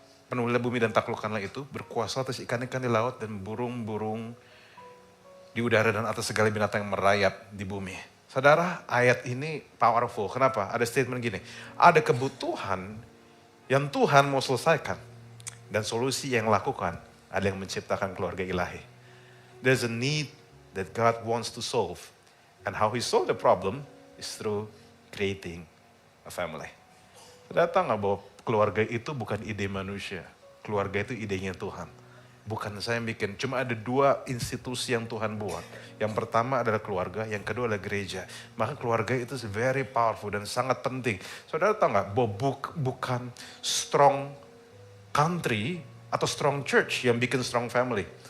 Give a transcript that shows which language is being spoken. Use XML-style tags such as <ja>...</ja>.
<id>Penuhilah bumi dan taklukkanlah itu, berkuasa atas ikan-ikan di laut dan burung-burung di udara dan atas segala binatang yang merayap di bumi. Saudara, ayat ini powerful. Kenapa? Ada statement gini, ada kebutuhan yang Tuhan mau selesaikan dan solusi yang lakukan ada yang menciptakan keluarga ilahi.</id> <en>There's a need that God wants to solve and how He solve the problem is through creating a family.</en> <id>Saudara tahu nggak bahwa keluarga itu bukan ide manusia. Keluarga itu idenya Tuhan. Bukan saya yang bikin. Cuma ada 2 institusi yang Tuhan buat. Yang pertama adalah keluarga, yang kedua adalah gereja. Maka keluarga itu</id> <en>very powerful</en> <id>dan sangat penting. Saudara tahu nggak bahwa bukan strong country atau strong church yang bikin strong family.</id>